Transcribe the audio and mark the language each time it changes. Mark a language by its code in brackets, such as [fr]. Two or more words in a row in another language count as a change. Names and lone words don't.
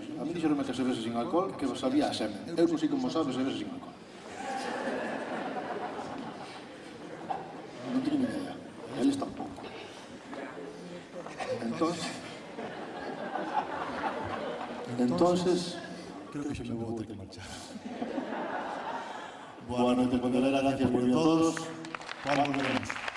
[gl] A mí dixeronme que [es] cerveza sin alcohol [gl] que sabía a semen. Eu non sei como sabe [es] cerveza sin alcohol. [gl] Non teño ni idea. Eles tampouco. [es] Entonces, creo que me voy a tener que marchar. Buenas noches, Pontevedra, gracias por venir a todos. Ahora volveremos.